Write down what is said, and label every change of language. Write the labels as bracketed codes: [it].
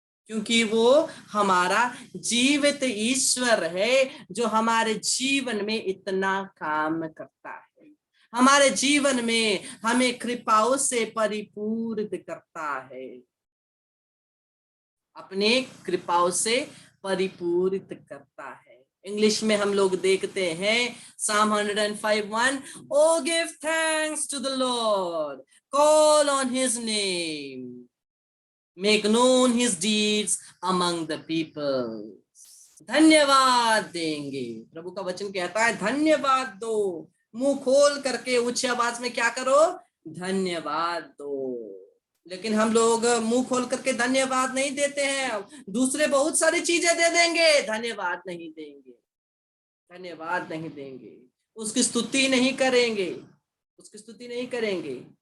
[hi] क्योंकि वो हमारा जीवित ईश्वर है जो हमारे जीवन में इतना काम करता है, हमारे जीवन में हमें कृपाओं से परिपूर्ण करता है, अपने कृपाओं से परिपूरित करता है। इंग्लिश में हम लोग देखते हैं [en] Psalm 105:1, Oh give thanks to the Lord, call on his name, make known his deeds among the people. [hi] धन्यवाद देंगे, प्रभु का वचन कहता है धन्यवाद दो, मुंह खोल करके ऊंची आवाज में क्या करो, धन्यवाद दो। लेकिन हम लोग मुंह खोल करके धन्यवाद नहीं देते हैं, दूसरे बहुत सारी चीजें दे देंगे, धन्यवाद नहीं देंगे, धन्यवाद नहीं देंगे, उसकी स्तुति नहीं करेंगे, उसकी स्तुति नहीं करेंगे।